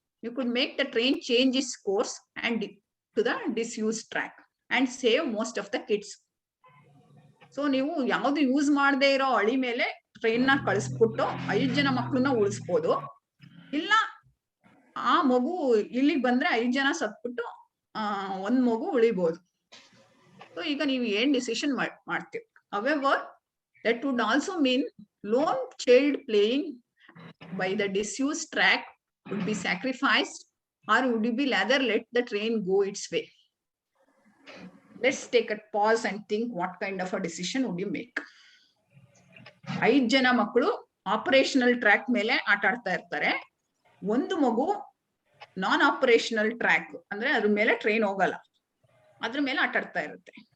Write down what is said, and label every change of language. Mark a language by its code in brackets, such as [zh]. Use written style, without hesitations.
[en] You could make the train change is course and to the disused track and save most of the kids. [kn] So ನೀವು ಯಾವ್ದು use ಮಾಡದೇ ಇರೋ ಹಳಿ ಮೇಲೆ train ನ ಕಳಿಸ್ಬಿಟ್ಟು 5 ಜನ ಮಕ್ಕಳನ್ನ ಉಳಿಸ್ಬೋದು, ಇಲ್ಲ ಆ ಮಗು ಇಲ್ಲಿಗೆ ಬಂದ್ರೆ 5 ಜನ ಸತ್ಬಿಟ್ಟು ಒಂದ್ ಮಗು ಉಳಿಬಹುದು. ಸೊ ಈಗ ನೀವು ಏನ್ ಡಿಸಿಷನ್ ಮಾಡ್ತೀವಿ? [en] However, that would also mean lone child playing by the disused track would be sacrificed, or would you be rather let the train go its way? Let's take a pause and think what kind of a decision would you make? [kn] 5 ಜನ ಮಕ್ಕಳು operational track ಮೇಲೆ ಆಟ ಆಡ್ತಾ ಇರ್ತಾರೆ, ಒಂದು ಮಗು ನಾನ್ operational track ಅಂದ್ರೆ ಅದ್ರ ಮೇಲೆ ಟ್ರೈನ್ ಹೋಗಲ್ಲ, ಅದ್ರ ಮೇಲೆ ಆಟ ಆಡ್ತಾ ಇರುತ್ತೆ.